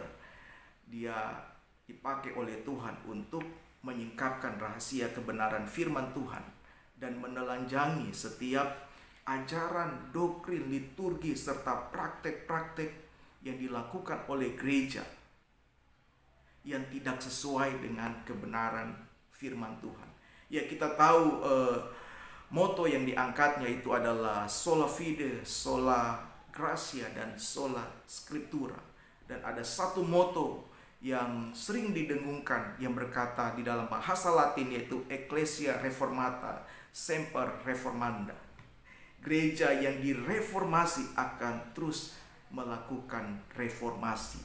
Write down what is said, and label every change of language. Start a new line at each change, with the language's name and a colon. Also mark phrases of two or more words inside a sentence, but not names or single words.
Indonesian: Dia dipakai oleh Tuhan untuk menyingkapkan rahasia kebenaran firman Tuhan dan menelanjangi setiap ajaran, doktrin, liturgi, serta praktek-praktek yang dilakukan oleh gereja yang tidak sesuai dengan kebenaran firman Tuhan. Ya, kita tahu moto yang diangkatnya itu adalah
Latin: sola fide, sola gratia,
Indonesian: dan
Latin: sola scriptura.
Indonesian: Dan ada satu moto yang sering didengungkan yang berkata di dalam bahasa Latin, yaitu
Latin: Ecclesia Reformata Semper Reformanda.
Indonesian: Gereja yang direformasi akan terus melakukan reformasi.